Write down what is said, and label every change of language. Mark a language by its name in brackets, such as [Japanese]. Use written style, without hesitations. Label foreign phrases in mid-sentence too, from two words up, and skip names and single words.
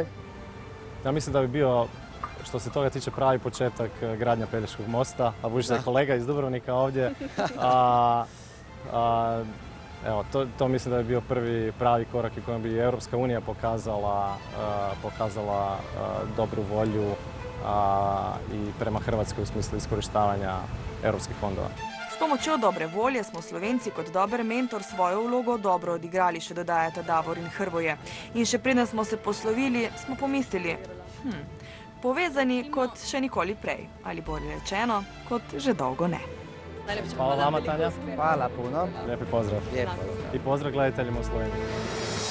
[Croatian] Ja mislim da bi bio, što se toga tiče, pravi početak gradnja Pelješkog mosta, a budući da je kolega iz Dubrovnika ovdje, evo, to mislim da je bio prvi pravi korak i kojom bi Europska unija pokazala dobru volju i prema Hrvatskoj u smislu iskorištavanja europskih fondova. [Slovenian] S pomočjo dobre volje smo Slovenci kot dober mentor svojo vlogo dobro odigrali, še dodajata Davor in Hrvoje. In še preden smo se poslovili, smo pomislili, Povezani kot še nikoli prej, ali bolje rečeno, kot že dolgo ne. Hvala vama, Tanja. [Croatian] Hvala puno. Lijepi pozdrav. Lijepo. I pozdrav gledateljima u Sloveniji.